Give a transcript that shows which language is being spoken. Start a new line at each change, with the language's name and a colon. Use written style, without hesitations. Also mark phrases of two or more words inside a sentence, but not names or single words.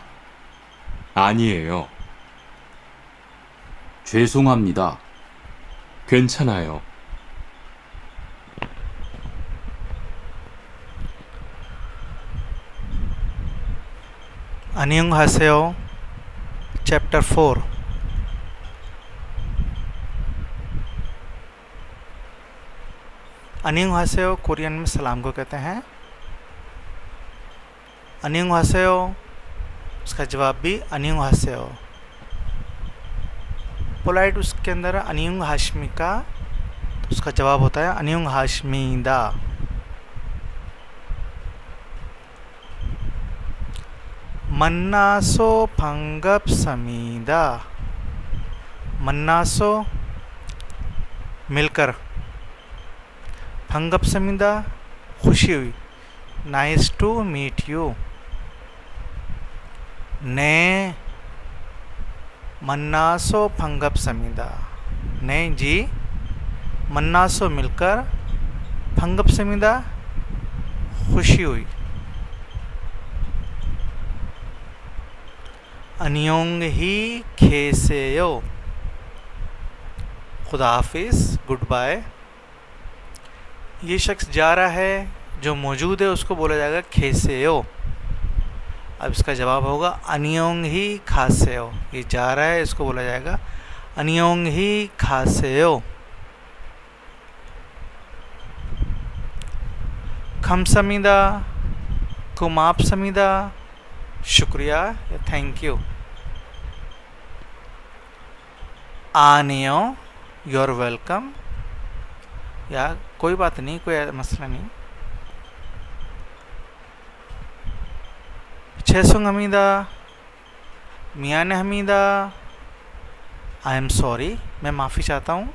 Korean: 아니에요. 죄송합니다. 괜찮아요. 안녕하세요.
Urdu: चैप्टर 4। 안녕하세요 کوریئن میں سلام کو کہتے ہیں. 안녕하세요 اس کا جواب بھی 안녕하세요। پولائٹ اس کے اندر 안녕하십니까 تو اس کا جواب ہوتا ہے 안녕하십니다।
Korean: 만나서 반갑습니다।
English: 만나서 मिलकर, 반갑습니다
Urdu: خوشی ہوئی,
English: nice to meet you.
Korean: 네 만나서 반갑습니다। 네 저 만나서 मिलकर, 반갑습니다
Urdu: خوشی ہوئی.
Korean: 안녕히 계세요
Urdu: خدا حافظ,
English: good bye.
Urdu: یہ شخص جا رہا ہے، جو موجود ہے اس کو بولا جائے گا खेसेयो। اب اس کا جواب ہوگا
Korean: 안녕히 가세요।
Urdu: یہ جا رہا ہے، اس کو بولا جائے گا
Korean: 안녕히 가세요। 감사합니다, 고맙습니다,
Urdu: شکریہ یا
English: thank you.
Urdu: आनेयो
English: you are welcome,
Urdu: یا کوئی بات نہیں، کوئی مسئلہ نہیں.
Korean: 죄송합니다, 미안 합니다,
English: I am sorry,
Urdu: میں معافی چاہتا ہوں.